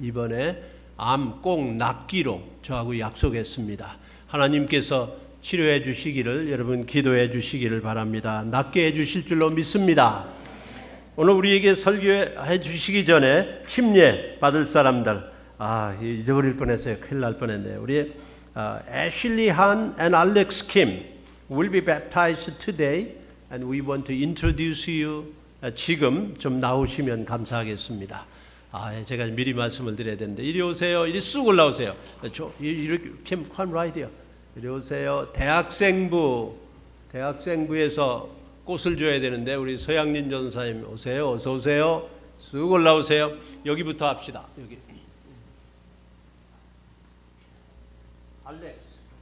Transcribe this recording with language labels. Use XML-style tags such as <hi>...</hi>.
<ko>이번에 암 꼭 낫기로 저하고 약속했습니다. 하나님께서 치료해 주시기를, 여러분 기도해 주시기를 바랍니다. 낫게 해 주실 줄로 믿습니다. 오늘 우리에게 설교해 주시기 전에 침례 받을 사람들, 잊어버릴 뻔했어요. 큰일 날 뻔했네요.</ko> <en>우리 애슐리 한 and Alex Kim will be baptized today and we want to introduce you.</en> <ko>지금 좀 나오시면 감사하겠습니다. 제가 미리 말씀을 드려야 되는데 이리 오세요. 이리 쑥 올라오세요. 이렇게</ko> <en>come right here.</en> <ko>이리 오세요. 대학생부에서 꽃을 줘야 되는데 우리 서양진 전사님 오세요. 어서 오세요. 쑥 올라오세요. 여기부터 합시다. 여기. 알렉스.</ko>